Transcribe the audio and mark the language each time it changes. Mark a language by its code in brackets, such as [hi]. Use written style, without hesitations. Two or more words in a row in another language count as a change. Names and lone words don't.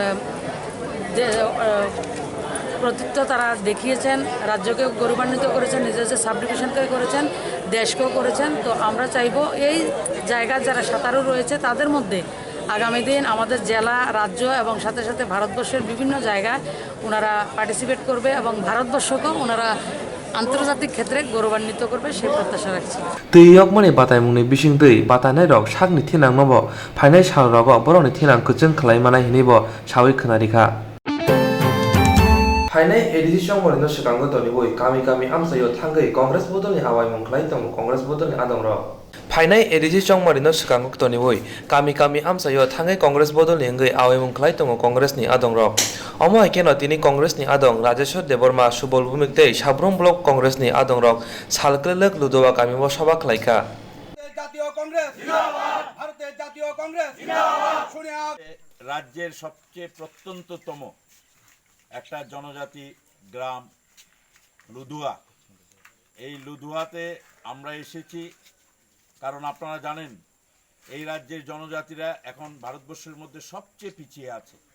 [bn] কৃতিত্ব তারা দেখিয়েছেন রাজ্যকেও গৌরবান্বিত করেছেন নিজেদের [en] sub divisionke [bn] করেছেন দেশকেও করেছেন তো আমরা চাইব এই জায়গার যারা সাঁতারু রয়েছে তাদের মধ্যে আগামী দিন আমাদের জেলা রাজ্য এবং সাথে সাথে ভারতবর্ষের বিভিন্ন জায়গায় ওনারা পার্টিসিপেট করবে এবং ভারতবর্ষকেও ওনারা আন্তর্জাতিক ক্ষেত্রে গৌরবান্বিত করবে সেই প্রত্যাশা রাখছি [trp] তৈয়ক মানে বাতাই মুনি বিশিং তৈ বাতানাই রক সাগনি থিনাং নব ফাইনাই সাল রগ বরনি থিনাং কুচং খালাই মানাই হিনিব সাवै खनारिखा फाइनाय एडिसि चंमरिनो सिगांगो तनिबोय कामी कामी आमसायो थांगै कांग्रेस बदलनि आवायमं खलाय दं कांग्रेस बदलनि आदंर फाइनाय एडिसि चंमरिनो सिगांगो तनिबोय कामी कामी आमसायो थांगै कांग्रेस बदलनि अंगै आवायमं खलाय दं कांग्रेसनि आदंर अमो केनो तिनि कांग्रेसनि आदं राजेश्वर देबवर्मा सुबल भूमिकते साब्रम ब्लक कांग्रेसनि आदंर सालकलक लुदोवा कामिबो सभा खलायका [bn] জাতীয় কংগ্রেস জিন্দাবাদ ভারতের জাতীয় কংগ্রেস জিন্দাবাদ শুনে রাজ্যের সবচেয়ে প্রত্যন্ততম একটা জনজাতি গ্রাম লুধুয়া এই লুধুয়াতে আমরা এসেছি কারণ আপনারা জানেন এই রাজ্যের জনজাতিরা এখন ভারতবর্ষের মধ্যে সবচেয়ে পিছিয়ে আছে